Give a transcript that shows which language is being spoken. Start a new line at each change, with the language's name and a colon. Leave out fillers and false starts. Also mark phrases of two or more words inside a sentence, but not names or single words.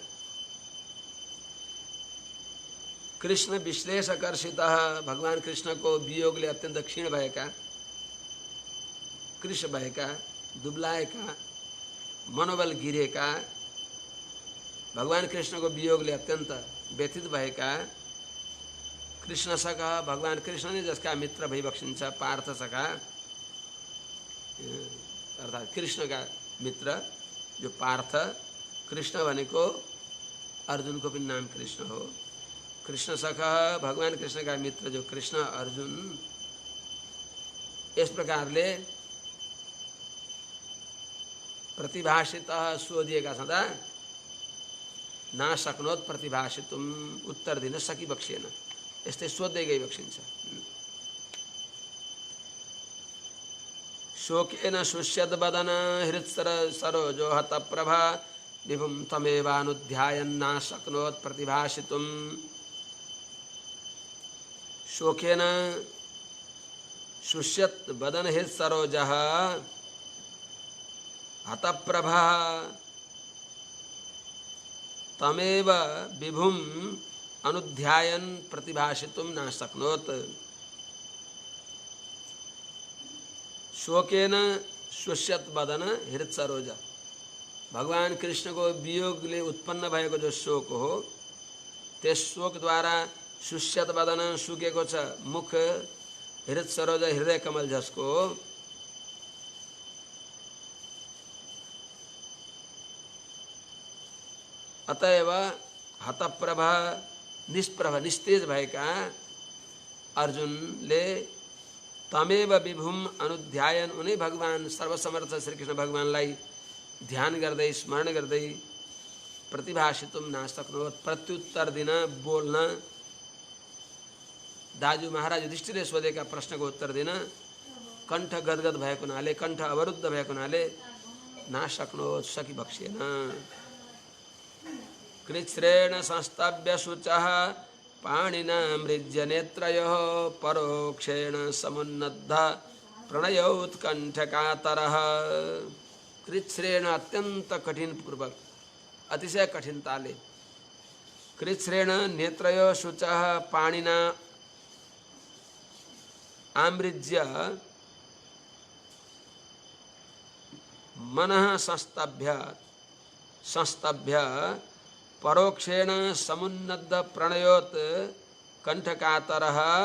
Nepali: कृष्ण विश्लेषकर्षितः, भगवान कृष्णको वियोगले अत्यन्त क्षीण भएका, कृश भएका, दुब्लाएका, मनोबल गिरेका, भगवान कृष्णको वियोगले अत्यन्त व्यथित भएका कृष्ण सखा, भगवान कृष्ण ने जसका मित्र भइबक्सिन्छ, पार्थ सखा अर्थात्
Hindi: कृष्ण का मित्र जो पार्थ,
Nepali: कृष्ण भनेको अर्जुनको पनि नाम कृष्ण हो। कृष्ण सखा,
Hindi: भगवान कृष्ण का मित्र जो कृष्ण अर्जुन, इस प्रकारले
Nepali: प्रतिभाषितः सोधिएका छँदा
Sanskrit: ना सक्नोत् प्रतिभाषितुम्,
Nepali: उत्तर दिन सकिबक्सिएन, यस्तै सोध्दै गइबक्सिन्छ।
Sanskrit: शोकेन शुष्यद बदन हृत्सर सरोजो हत प्रभा विभुम तमेवानुध्यायन् न शक्नोत् प्रतिभाषितुम्। शोकेन शुष्यत बदन हृत्सरोजः हत प्रभा तमेव विभुम अनुध्यायन् प्रतिभाषितुं न शक्नोत्।
Nepali: शोकेन शुष्यत बदन हृत्सरोज, भगवान कृष्ण को वियोगले उत्पन्न भएको जो शोक हो त्यस शोक द्वारा शुष्यत बदन सुकेको छ मुख, हृत्सरोज हृदय कमल जसको। अतएव हतप्रभा निष्प्रभ निस्तेज भएका अर्जुनले
Sanskrit: तमेव विभुम अनुध्यायन
Nepali: उनै भगवान सर्वसमर्थ श्रीकृष्ण भगवानलाई ध्यान गर्दै स्मरण गर्दै
Sanskrit: प्रतिभाषितुम नासक्नोत्
Nepali: प्रत्युत्तर दिन बोल्न, दाजु महाराज युधिष्ठिरले सोधेका प्रश्नको उत्तर दिन कण्ठ गदगद भएको हुनाले, कण्ठ अवरुद्ध भएको हुनाले नासक्नोत् सकिबक्सेन।
Sanskrit: कृच्छ्रेण संस्तभ्य शुचः पाणिना मृज्य नेत्रयोः परोक्षेण समुन्नद्ध प्रणयोत्कण्ठकातरः। कृच्छ्रेण अत्यंत कठिन पूर्वक, अतिशय कठिनताले, कृच्छ्रेण नेत्रयोः शुचः पाणिना आमृज्य मनः संस्तभ्य परोक्षेण समुन्नद्ध प्रणयोत् कंठकातरः।